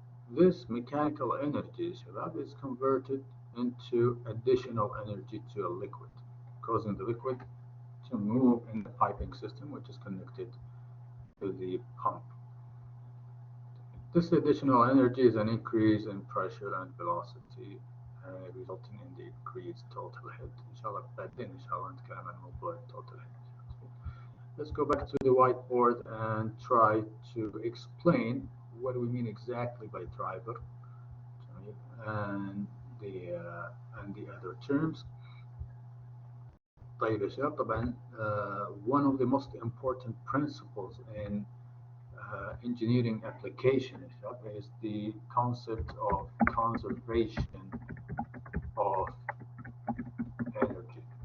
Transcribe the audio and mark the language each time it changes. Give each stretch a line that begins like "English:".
English: This mechanical energy
Arabic: شباب
English: is converted into additional energy to a liquid, causing the liquid to move in the piping system which is connected to the pump. This additional energy is an increase in pressure and velocity resulting in the increased total head.
Arabic: إن شاء الله بعدين إن شاء الله نتكلم عن موضوع total head.
English: Let's go back to the whiteboard and try to explain what do we mean exactly by driver and the other terms.
Arabic: طيب يا شباب طبعا
English: one of the most important principles in engineering application is the concept of conservation of energy.